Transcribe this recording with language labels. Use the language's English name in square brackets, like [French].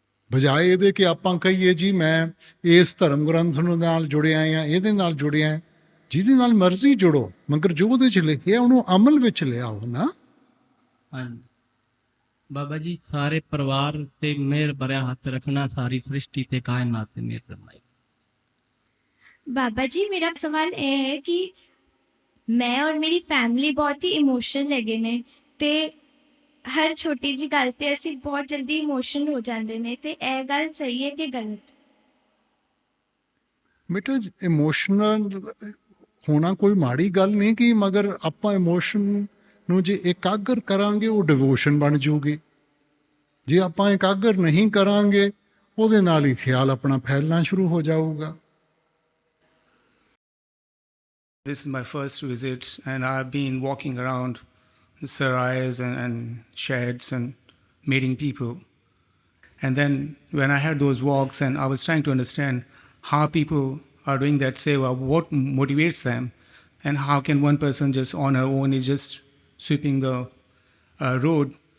[Punjabi] ਬਜਾਏ ਇਹਦੇ ਕਿ ਆਪਾਂ ਕਹੀਏ ਜੀ ਮੈਂ ਇਸ ਧਰਮ ਗ੍ਰੰਥ ਨੂੰ ਨਾਲ ਜੁੜਿਆ ਜਾਂ ਇਹਦੇ ਨਾਲ ਜੁੜਿਆ। ਜਿਹਦੇ ਨਾਲ ਮਰਜ਼ੀ ਜੁੜੋ, ਮਗਰ ਜੋ ਉਹਦੇ 'ਚ ਲਿਖਿਆ ਉਹਨੂੰ ਅਮਲ ਵਿੱਚ ਲਿਆਓ ਨਾ। ਹਾਂਜੀ ਬਾਬਾ ਜੀ, ਸਾਰੇ ਪਰਿਵਾਰ ਤੇ ਮਿਹਰ ਭਰਿਆ ਹੱਥ ਰੱਖਣਾ, ਸਾਰੀ ਸ੍ਰਿਸ਼ਟੀ ਤੇ ਕਾਇਨਾਤ ਤੇ ਮਿਹਰ ਫਰਮਾਏ। बाबा जी मेरा सवाल ये है कि मैं और मेरी फैमिली बहुत ही इमोशनल हैगे ने ते हर छोटी जी गल ते ਅਸੀਂ बहुत जल्दी इमोशनल हो ਜਾਂਦੇ ਨੇ ਤੇ ਇਹ ਗੱਲ ਸਹੀ ਹੈ ਕਿ ਗਲਤ? ਬੇਟਾ ਇਮੋਸ਼ਨਲ ਹੋਣਾ ਕੋਈ ਮਾੜੀ ਗੱਲ ਨਹੀਂ ਕਿ, ਮਗਰ ਆਪਾਂ ਇਮੋਸ਼ਨ ਨੂੰ ਜੇ ਇਕਾਗਰ ਕਰਾਂਗੇ ਉਹ ਡਿਵੋਸ਼ਨ ਬਣ ਜਾਊਗੀ। ਜੇ ਆਪਾਂ ਇਕਾਗਰ ਨਹੀਂ ਕਰਾਂਗੇ ਉਹਦੇ ਨਾਲ ਹੀ ਖਿਆਲ ਆਪਣਾ ਫੈਲਣਾ ਸ਼ੁਰੂ ਹੋ ਜਾਊਗਾ। [English] This is my first visit, and I've been walking around the sarais and sheds and meeting people. And then when I had those walks and I was trying to understand how people are doing that seva, what motivates them, and how can one person just on her own is just sweeping the road.